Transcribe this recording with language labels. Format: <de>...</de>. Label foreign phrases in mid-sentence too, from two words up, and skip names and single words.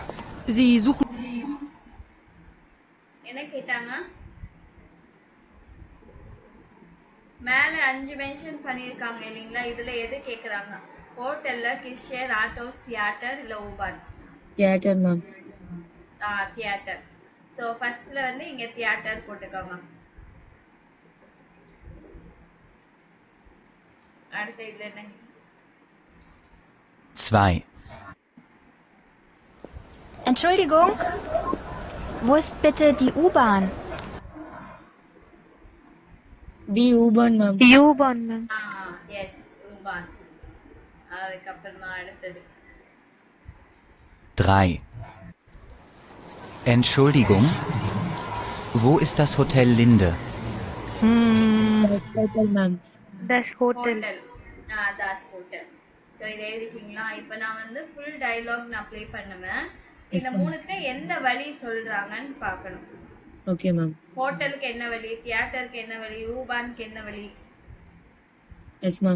<de>Sie suchen.</de> <ta>என்ன கேட்டாங்க? மேல 5 மென்ஷன் பண்ணிருக்காங்க இல்லீங்களா? இதுல எது கேக்குறாங்க? ஹோட்டல்ல, கிஷர், ஆட்டோஸ், தியேட்டர் இல்ல ஊபான்?</ta> <en>Theater, ma'am.</en> <ta>தியேட்டர். ஸோ ஃபர்ஸ்ட்ல வந்து இங்க தியேட்டர் போட்டுக்கோங்க. அடுத்து இதுல என்ன? 2.</ta> <de>Entschuldigung, wo ist bitte die U-Bahn? Die U-Bahn,</de> <en>ma'am.</en> <ta>யூபான் மேம். எஸ் ஊபான். அதுக்கப்புறமா அடுத்தது 3.</ta> <de>Entschuldigung, wo ist das Hotel Linde? Hotel,</de> <en>ma'am.</en> <de>das Hotel.</de> <ta>ஹோட்டல்.</ta> <de>das Hotel.</de> <ta>ஸோ இதை எழுதிட்டீங்களா? இப்போ நான் வந்து ஃபுல் டயலாக் நான் ப்ளே பண்ணுவேன். இந்த மூணுத்துல எந்த வழி சொல்றாங்கன்னு பார்க்கணும்.</ta> <en>Okay, ma'am.</en> <ta>ஹோட்டலுக்கு என்ன வழி, தியேட்டருக்கு என்ன வழி, ஊபானுக்கு என்ன வழி?</ta> <en>Yes, ma'am.</en>